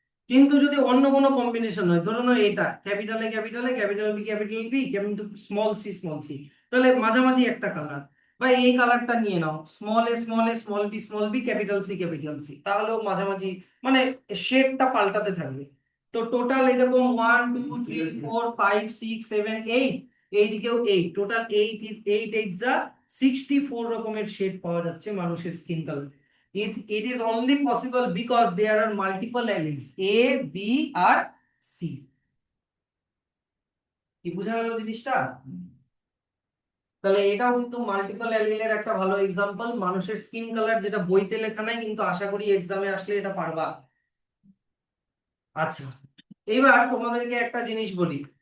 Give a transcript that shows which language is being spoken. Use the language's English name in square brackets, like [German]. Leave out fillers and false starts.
[Bangla] কিন্তু যদি অন্য কোনো কম্বিনেশন হয়, ধরো না এটা capital A, capital A, capital B, capital B, কিন্তু স্মল সি, স্মল সি, তাহলে মাঝামাঝি একটা কালার, বা এই কালারটা নিয়ে নাও, স্মল এ, স্মল এ, small B, capital C, capital C, তাহলেও মাঝামাঝি, মানে শেডটা পাল্টাতে থাকবে। তো টোটাল এরকম 1 2 3 4 5 6 7 8, এইদিকেও 8, টোটাল 8 যা 64 রকমের শেড পাওয়া যাচ্ছে মানুষের skin colour. [English] It is only possible because there are multiple alleles A, B আর C। [Bangla] কি বোঝা গেল জিনিসটা? তাহলে এটাও কিন্তু মাল্টিপল অ্যালিলের একটা ভালো এক্সাম্পল, মানুষের স্কিন কালার, যেটা বইতে লেখা নাই, কিন্তু আশা করি এক্সামে আসলে এটা পারবা। আচ্ছা, এবার তোমাদেরকে একটা জিনিস বলি।